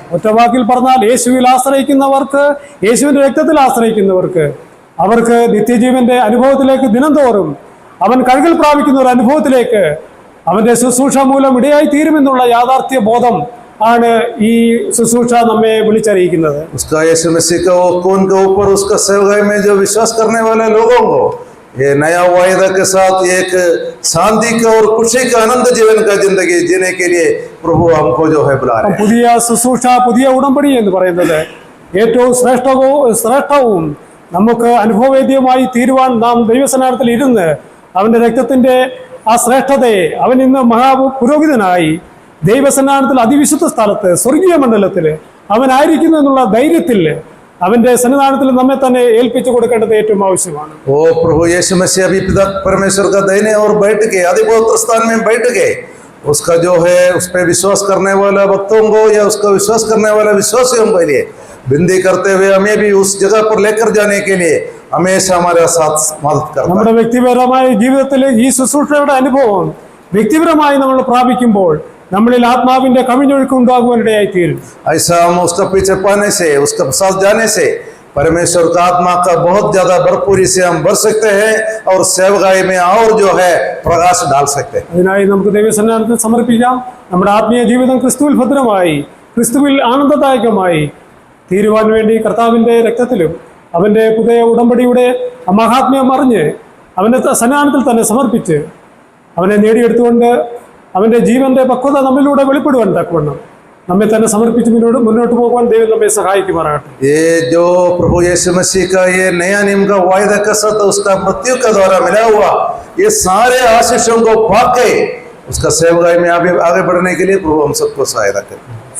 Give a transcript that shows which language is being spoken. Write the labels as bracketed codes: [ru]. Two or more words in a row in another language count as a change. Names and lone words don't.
[ml] ഒറ്റ വാക്കിൽ പറഞ്ഞാൽ യേശുവിൽ ആശ്രയിക്കുന്നവർക്ക്, യേശുവിന്റെ രക്തത്തിൽ ആശ്രയിക്കുന്നവർക്ക് അവർക്ക് നിത്യജീവന്റെ അനുഭവത്തിലേക്ക് ദിനംതോറും അവൻ കഴുകൽ പ്രാപിക്കുന്ന ഒരു അനുഭവത്തിലേക്ക് അവന്റെ ശുശ്രൂഷ മൂലം ഇടയായി തീരുമെന്നുള്ള യാഥാർത്ഥ്യ ബോധം ആണ് ഈ ശുശ്രൂഷ നമ്മെ വിളിച്ചറിയിക്കുന്നത്. [hi] उसका यीशु मसीह का वो खून के ऊपर उसका सेवकाई में जो विश्वास करने वाले लोगों को ये नया वायदा के साथ एक शांति का और खुशी का आनंद जीवन का जिंदगी जीने के लिए प्रभु हमको जो है बुला रहे हैं। [ml] പുതിയ ശുശ്രൂഷ, പുതിയ ഉടമ്പടി എന്ന് പറയുന്നത് ഏറ്റവും ശ്രേഷ്ഠവും നമുക്ക് അനുഭവവേദ്യമായി തീരുവാൻ നാം ദൈവസന്നാഹത്തിൽ ഇരുന്ന് അവന്റെ രക്തത്തിന്റെ ആ ശ്രേഷ്ഠതയെ അവൻ ഇന്ന് മഹാപുരോഹിതനായി ദൈവസന്നാഹത്തിൽ അതിവിശുദ്ധ സ്ഥലത്ത് സ്വർഗീയ മണ്ഡലത്തിൽ അവനായിരിക്കുന്നു എന്നുള്ള ധൈര്യത്തിൽ അവന്റെ സന്നിധാനത്തിൽ നമ്മെ തന്നെ ഏൽപ്പിച്ചു കൊടുക്കേണ്ടത് ഏറ്റവും ആവശ്യമാണ്. [hi] वो प्रभु यीशु मसीह अभी पिता परमेश्वर का दाहिने और बैठ के अधिपवित्र स्थान में बैठ के उसका जो है उस पर विश्वास करने वाला भक्तों को या उसका विश्वास करने वाला विश्वासियों के लिए विनती करते हुए हमें भी उस जगह पर लेकर जाने के लिए हमेशा हमारे साथ मदद करता [ml] നമ്മുടെ വ്യക്തിപരമായ ജീവിതത്തിൽ ഈ ശുശ്രൂഷയുടെ അനുഭവം വ്യക്തിപരമായി നമ്മൾ പ്രാപിക്കുമ്പോൾ നമ്മളിൽ ആത്മാവിന്റെ കവിഞ്ഞൊഴുക്ക് ഉണ്ടാകുവാനിടയായി തീരും. [hi] ऐसा हम उसका पीछे पाने से उसका साथ जाने से परमेश्वर का आत्मा का बहुत ज्यादा भरपूरी से हम भर सकते हैं और सेवकाई में और जो है प्रकाश डाल सकते हैं। [ml] അതിനായി നമുക്ക് ദൈവസന്നിധാനത്തിൽ സമർപ്പിക്കാം. നമ്മുടെ ആത്മീയ ജീവിതം ക്രിസ്തുവിൽ ഭദ്രമായി, ക്രിസ്തുവിൽ ആനന്ദദായകമായി തീരുവാൻ വേണ്ടി കർത്താവിന്റെ രക്തത്തിലും അവന്റെ പുതിയ ഉടമ്പടിയുടെ മഹാത്മ്യം അറിഞ്ഞ് അവന്റെ സന്നിധാനത്തിൽ തന്നെ സമർപ്പിച്ച് അവനെ നേടിയെടുത്തുകൊണ്ട് അവന്റെ ജീവന്റെ പക്വത നമ്മിലൂടെ വെളിപ്പെടുവാൻ തക്കവണ്ണം നമ്മെ തന്നെ സമർപ്പിച്ച് മുന്നോട്ട് പോകുവാൻ ദൈവം നമ്മെ സഹായിക്കുമാറാകട്ടെ. [hi] ये जो प्रभु यीशु मसीह का ये नया नियम का वायदा का साथ उसका मृत्यु का द्वारा मिला हुआ ये सारे आशीषों को पाके उसका सेवकाई में आगे बढ़ने के लिए प्रभु हम सबको सहायता करें।